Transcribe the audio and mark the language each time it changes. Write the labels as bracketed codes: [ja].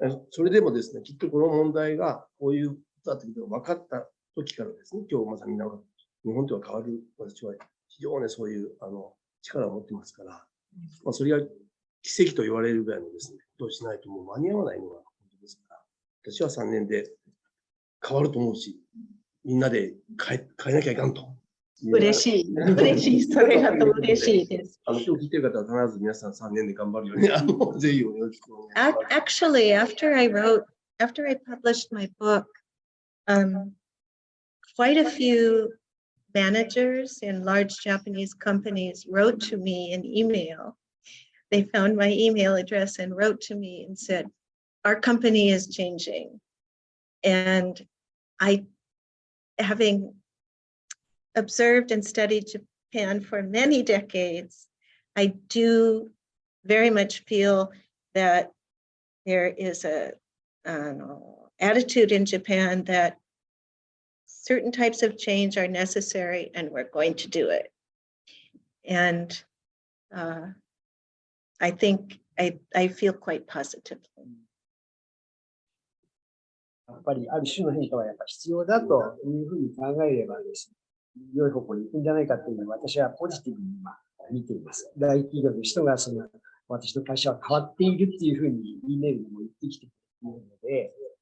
[ja] それでもですね、きっとこの問題がこういうことだということが分かった時からですね、今日まさにみんなが日本では変わる、私は非常にそういう力を持ってますから、それが奇跡と言われるぐらいのですね、ことをしないともう間に合わないのが本当ですから、私は3年で変わると思うし、みんなで変えなきゃいかんと。嬉しい、それがと嬉しいです。今日聞いてる方は必ず皆さん3年で頑張るように、ぜひよろしくお願いします。 [en] Actually, after I published my book, quite a few managers in large Japanese companies wrote to me in email. They found my email address and wrote to me and said, our company is changing. And having observed and studied Japan for many decades, I do very much feel that there is a attitude in Japan that certain types of change are necessary and we're going to do it. And I think I feel quite positively. [ja] やっぱりある種の変化はやっぱ必要だというふうに考えればですね、良い方向に行くんじゃないかというのは私はポジティブに今見ています。大企業の人が私の会社は変わっているっていうふうに E メールでも言ってきてくれるので、